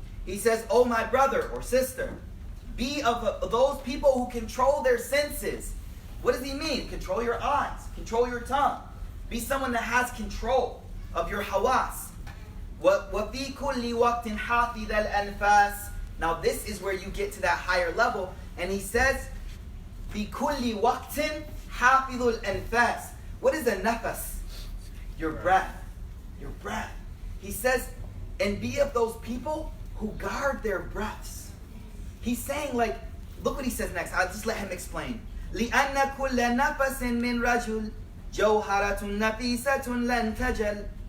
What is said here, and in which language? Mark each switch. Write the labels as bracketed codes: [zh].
[en] He says, oh my brother or sister, be of those people who control their senses. What does he mean? Control your eyes, control your tongue. Be someone that has control of your hawas. [ar] وَفِي كُلِّ وَقْتٍ حَافِظَ الْأَنْفَاسِ. [en] Now this is where you get to that higher level. And he says, [ar] بِكُلِّ وَقْتٍ حَافِظُ الْأَنْفَاسِ. [en] What is a nafas? Your breath. Your breath. He says, and be of those people who guard their breaths. He's saying like, look what he says next. I'll just let him explain. [ar] لِأَنَّ كُلَّ نَفَسٍ مِّن رَجُلٍ جَوْهَرَةٌ نَفِيسَةٌ لَن تَجَلْ.